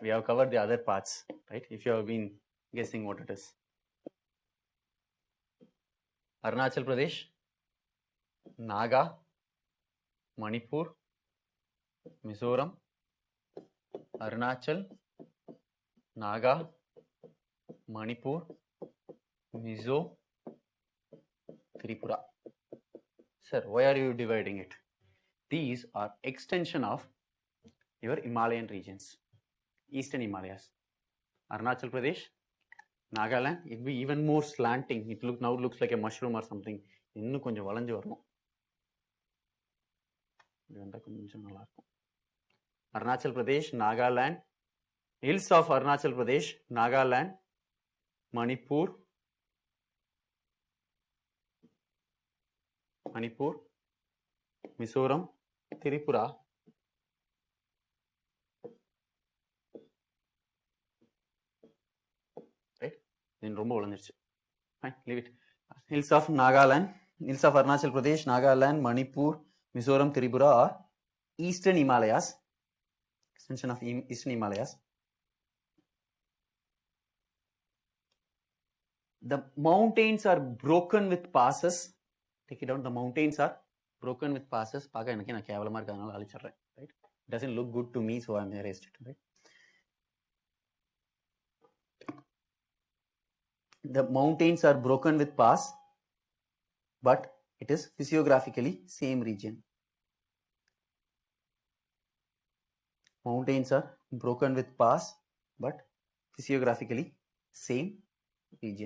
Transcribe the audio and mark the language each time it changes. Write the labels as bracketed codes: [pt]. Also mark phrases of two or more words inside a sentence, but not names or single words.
[en] We have covered the other parts, right? If you have been guessing what it is. Arunachal Pradesh, Naga, Manipur, Mizoram, Arunachal, Naga, Manipur, Mizo, Tripura. Sir, why are you dividing it? These are extension of your Himalayan regions, eastern Himalayas. Arunachal Pradesh, Nagaland, it will be even more slanting. It now looks like a mushroom or something. [ta] இன்னும் கொஞ்சம் வளைஞ்சு வரணும். இது வந்தா கொஞ்சம் நல்லா இருக்கும். [en] Arunachal Pradesh, Nagaland, hills of Arunachal Pradesh, Nagaland, Manipur, Mizoram, Tripura. Right? [ta] Then ரொம்ப வளைஞ்சிருச்சு. [en] Fine, leave it. Hills of Nagaland, hills of Arunachal Pradesh, Nagaland, Manipur, Mizoram, Tripura are eastern Himalayas, extension of eastern Himalayas. The mountains are broken with passes. Take it down. The mountains are broken with passes. [ta] பார்க்க எனக்கு நான் கேவலமா இருக்கறதுனால அழிச்சிடுறேன். [en] Right? Doesn't look good to me, so I'm erased it. Right? The mountains are broken with pass, but it is physiographically same region. Mountains are broken with pass, but physiographically same region.